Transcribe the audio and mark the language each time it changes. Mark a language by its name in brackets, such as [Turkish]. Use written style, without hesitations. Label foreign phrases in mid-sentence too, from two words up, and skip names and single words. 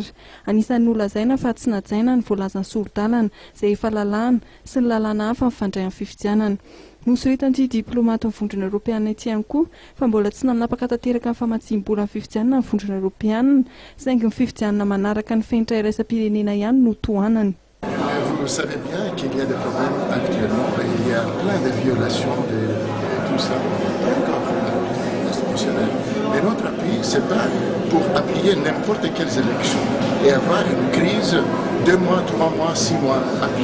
[Malagasy] Anisan'ny nolazaina fa tsy najaina ny voalazan'ny soro-dalana izay efa lalàna sy ny lalàna hafa mifandray amin'ny fifidianana. Nosoritan'ity diplomata ny vondrona Europeana ity ihany koa fa mbola tsy nanapaka tanteraka ny famatsiam-bola ny fifidianana ny vondrona Europeana saingy ny fifidianana manaraka ny fenitra iraisam-pirenena ihany no tohanany. [French] Vous savez bien qu'il y a des problèmes actuellement et il y a plein de violations de tout ça. Et notre appui, ce n'est pas pour appuyer n'importe quelles élections et avoir une crise 2 mois, 3 mois, 6 mois après.